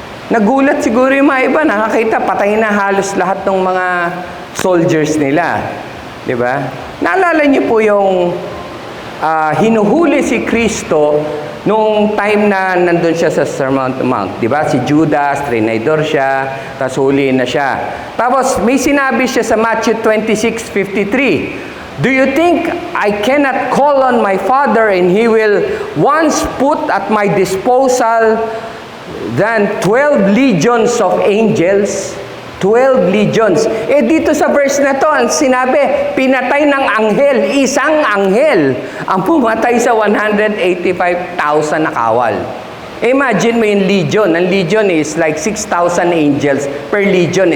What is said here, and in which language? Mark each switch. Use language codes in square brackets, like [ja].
[tl] Nagulat siguro yung mga iba, nakakita, patay na halos lahat ng mga soldiers nila. Di ba? Naalala niyo po yung hinuhuli si Kristo nung time na nandun siya sa Sermon on the Mount. Di ba? Si Judas, trinidor siya, tapos huli na siya. Tapos may sinabi siya sa Matthew 26:53. [en] Do you think I cannot call on my Father and He will once put at my disposal than 12 legions of angels? 12 legions. [tl] Dito sa verse na to, ang sinabi, pinatay ng anghel, isang anghel, ang pumatay sa 185,000 na kawal. Imagine mo yung legion. [en] Ang legion is like 6,000 angels per legion.